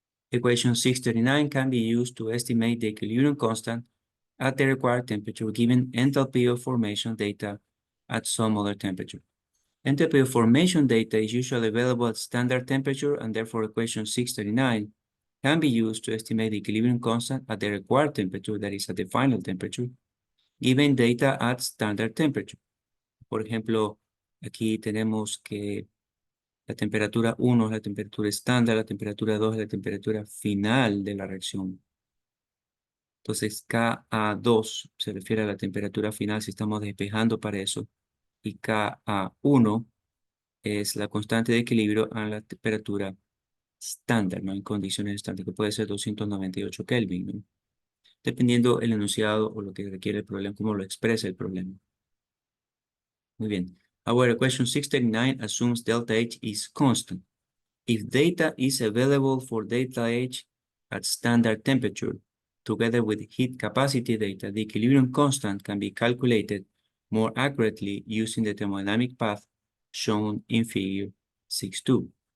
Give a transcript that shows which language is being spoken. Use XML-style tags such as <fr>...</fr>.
<en>Equation 639 can be used to estimate the equilibrium constant at the required temperature given enthalpy of formation data at some other temperature. Enthalpy of formation data is usually available at standard temperature, and therefore equation 639 can be used to estimate the equilibrium constant at the required temperature, that is at the final temperature, given data at standard temperature.</en> <es>Por ejemplo, aquí tenemos que la temperatura 1 es la temperatura estándar, la temperatura 2 es la temperatura final de la reacción. Entonces, Ka2 se refiere a la temperatura final si estamos despejando para eso, y Ka1 es la constante de equilibrio a la temperatura estándar, ¿no? En condiciones estándar, que puede ser 298 Kelvin, ¿no? Dependiendo el enunciado o lo que requiere el problema, cómo lo expresa el problema. Muy bien.</es> <en>Our equation 639 assumes delta H is constant. If data is available for delta H at standard temperature, together with heat capacity data, the equilibrium constant can be calculated more accurately using the thermodynamic path shown in figure 6.2.</en>